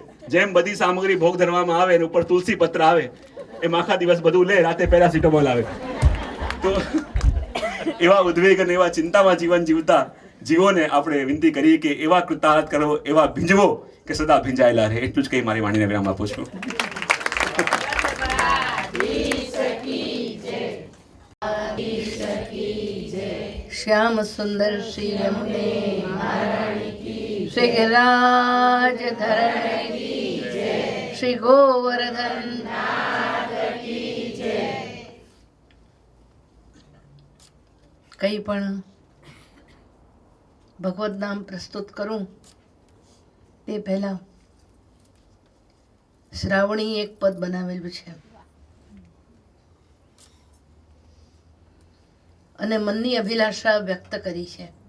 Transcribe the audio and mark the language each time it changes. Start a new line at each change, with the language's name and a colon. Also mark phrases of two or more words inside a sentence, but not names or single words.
Gujarati: જેમ બધી સામગ્રી ભોગ ધરવામાં આવે અને ઉપર તુલસી પત્ર આવે, એમ આખા દિવસ બધું લે, રાતે પેરાસિટામોલ આવે. તો એવા ઉદ્વેગ અને એવા ચિંતામાં જીવન જીવતા જીવોને આપણે વિનંતી કરીએ કે એવા કૃતાર્થ કરો, એવા ભીંજવો કે સદા ભીંજાયેલા રહે. એટલું જ કઈ મારી વાણીને વિરામ આપું છું. श्याम सुंदर श्री यमुने श्री गिरिराज धरण श्री गोवर्धन કંઈ પણ ભગવત નામ પ્રસ્તુત કરું તે પહેલા શ્રાવણી એક પદ બનાવેલું છે અને મનની અભિલાષા વ્યક્ત કરી છે.